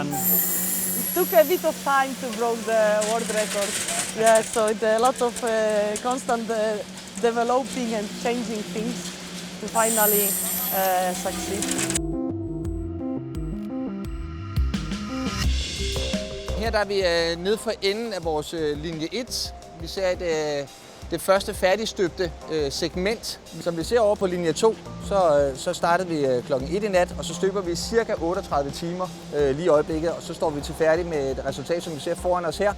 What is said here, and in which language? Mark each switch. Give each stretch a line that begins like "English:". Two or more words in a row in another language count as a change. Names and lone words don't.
English: It took a bit of time to break the world record. Yeah, so it's a lot of constant developing and changing things to finally succeed.
Danish: Her der er vi nede for enden af vores linje 1. Vi ser det første færdigstøbte segment. Som vi ser over på linje 2, så startede vi klokken 1 i nat, og så støber vi cirka 38 timer lige i øjeblikket, og så står vi til færdig med et resultat, som vi ser foran os her.